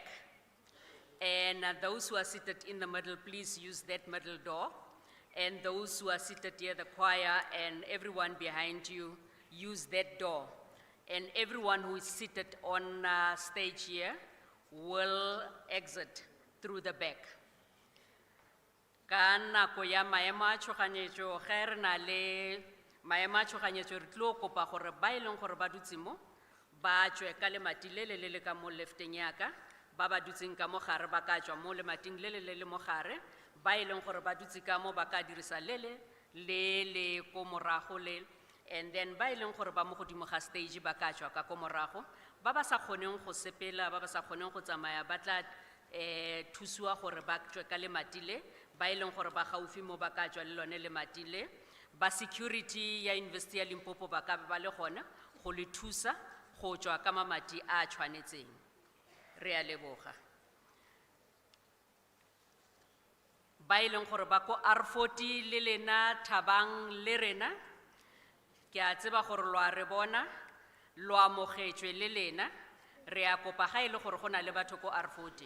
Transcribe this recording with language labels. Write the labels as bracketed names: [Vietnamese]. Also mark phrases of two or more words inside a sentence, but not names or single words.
[English] And those who are seated in the middle, please use that middle door. And those who are seated here, the choir and everyone behind you, use that door. And everyone who is seated on stage here will exit through the back. [Northern Sotho] Ka nako ya maemo a tshoganyetso, ge re na le maemo a tshoganyetso, re tlo kopa gore ba e leng gore ba dutse mo, ba tswe ka lemati le le ka mo lefteng yaka, ba ba dutseng ka mo gare ba ka tswa mo lemating le mo gare, ba e leng gore ba dutse ka mo ba ka dirisa le ko morago le, [English] and then [Northern Sotho] ba e leng gore ba mo godimo ga stage ba ka tswa ka ko morago, ba ba sa kgoneng go sepela, ba ba sa kgoneng go tsamaya, ba tla thusiwa gore ba tswe ka lemati le, ba e leng gore ba gaufi mo ba ka tswa le lone lemati le, ba security ya University ya Limpopo ba ka ba le gona go le thusa go tswa ka mamati a tshwanetseng. Re a leboga. Ba e leng gore ba ko R40 le lena Thabang le rena, ke a tseba gore lo a re bona, lo amogetswe le lena, re a kopa ga e le gore go na le batho ko R40.